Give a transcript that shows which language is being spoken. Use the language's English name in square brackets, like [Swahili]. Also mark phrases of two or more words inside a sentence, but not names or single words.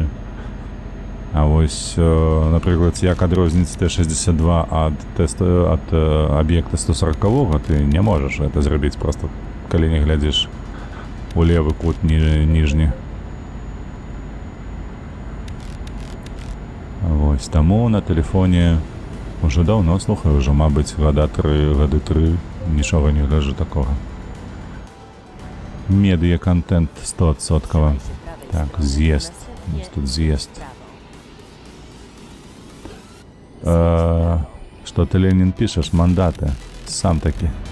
[Belarusian] А вось, напрыклад, як адрозніць Т-62 ад аб'екта 140-го, ты не можаш гэта зрабіць просто, калі не глядзіш у левы кут ніжні. Вось, таму на тэлефоне уже даўно слухаю, ўжо, мабыць, гады 3, нічога не гляджу такога. [Russian] Медиа-контент 100%. [Polish] Trzymaj się prawej Tak, strony, a zjazd. następnie Jest tu zjazd. prawo. [Russian] Что ты, Ленин, пишешь? Мандаты. Сам таки.